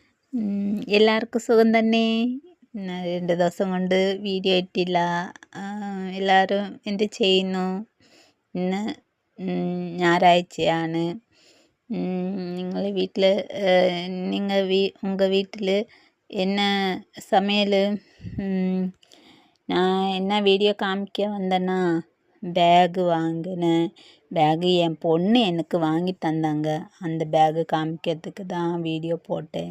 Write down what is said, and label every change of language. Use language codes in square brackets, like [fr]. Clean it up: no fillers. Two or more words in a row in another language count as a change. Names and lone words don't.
[ml] എല്ലാവർക്കും സുഖം തന്നെ. 2 ദിവസം കൊണ്ട് വീഡിയോ ഇട്ടില്ല. എല്ലാവരും എന്ത് ചെയ്യുന്നു? ഇന്ന് ഞായറാഴ്ചയാണ്. നിങ്ങൾ വീട്ടിൽ [ta] உங்க வீட்டில் என்ன சமையல்? நான் என்ன வீடியோ காமிக்க வந்தேன்னா, பேகு வாங்கினேன். பேகு என் பொண்ணு எனக்கு வாங்கி தந்தாங்க. அந்த பேகு காமிக்கிறதுக்கு தான் வீடியோ போட்டேன்.